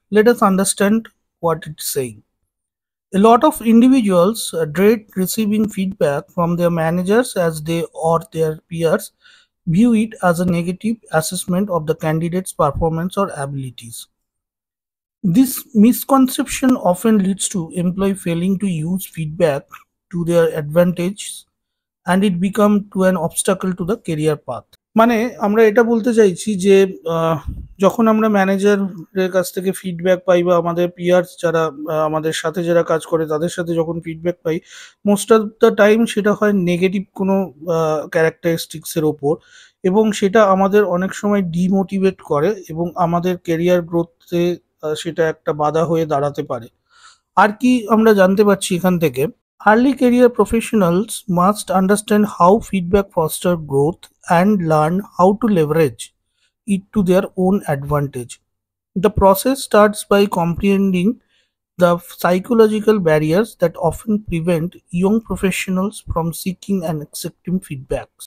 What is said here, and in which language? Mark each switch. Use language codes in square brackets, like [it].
[en] Let us understand what it's saying. A lot of individuals dread receiving feedback from their managers as they or their peers view it as a negative assessment of the candidate's performance or abilities. This misconception often leads to employee failing to use feedback to their advantage, and it become to an obstacle to the career path. [bn] মানে আমরা এটা বলতে চাইছি যে যখন আমরা ম্যানেজারের কাছ থেকে ফিডব্যাক পাই বা আমাদের পিয়ার্স যারা আমাদের সাথে যারা কাজ করে তাদের সাথে যখন feedback pi, [en] most of the time [bn] সেটা হয় নেগেটিভ কোনো ক্যারেক্টারিস্টিক্সের ওপর, এবং সেটা আমাদের অনেক সময় ডিমোটিভেট করে এবং আমাদের কেরিয়ার গ্রোথে সেটা একটা বাধা হয়ে দাঁড়াতে পারে। আর কি আমরা জানতে পারছি এখান থেকে, [en] early career professionals must understand how feedback fosters growth and learn how to leverage it to their own advantage. The process starts by comprehending the psychological barriers that often prevent young professionals from seeking and accepting feedback.